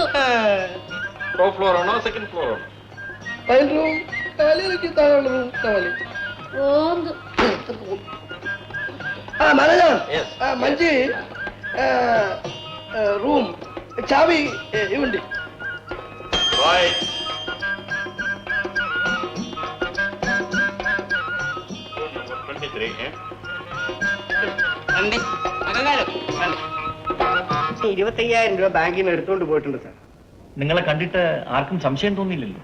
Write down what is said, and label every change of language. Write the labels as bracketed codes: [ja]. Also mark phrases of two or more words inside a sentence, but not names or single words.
[en] top floor అన్నా second floor? [te] పైన రూమ్ కావాలి, [en] third room [te] కావాలి. ఓందు. మేనేజర్ మంచి రూమ్ చావి ఇవ్వండి. రైట్. [ml] രൂപ 25,000 ബാങ്കിൽ നിന്ന് എടുത്തോണ്ട് പോയിട്ടുണ്ട് സാർ. നിങ്ങളെ കണ്ടിട്ട് ആർക്കും സംശയം തോന്നിയില്ലല്ലോ?